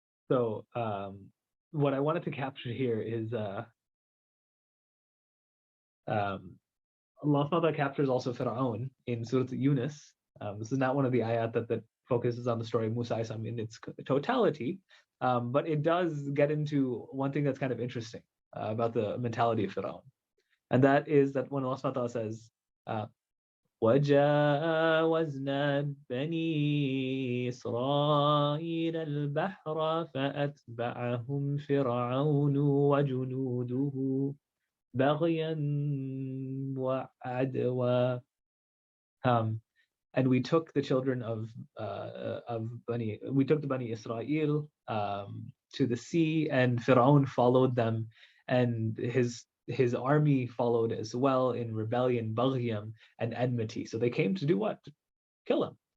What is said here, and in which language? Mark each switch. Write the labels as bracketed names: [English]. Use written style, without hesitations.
[English] So what I wanted to capture here is Allah SWT captures also Fir'aun in Surah Yunus. This is not one of the ayat that focuses on the story of Musa in its totality, but it does get into one thing that's kind of interesting about the mentality of Fir'aun. And that is that when Allah SWT says, [Arabic] وَجَاوَزْنَا بَنِي إِسْرَائِيلَ الْبَحْرَ فَأَتْبَعَهُمْ فِرْعَوْنُ وَجُنُودُهُ بَغْيًا وَعَدْوًا. [English] And we took the children of the Bani Israel to the sea, and Fir'aun followed them, and his army followed as well in rebellion, baghyan, and enmity. So they came to do what? Kill him.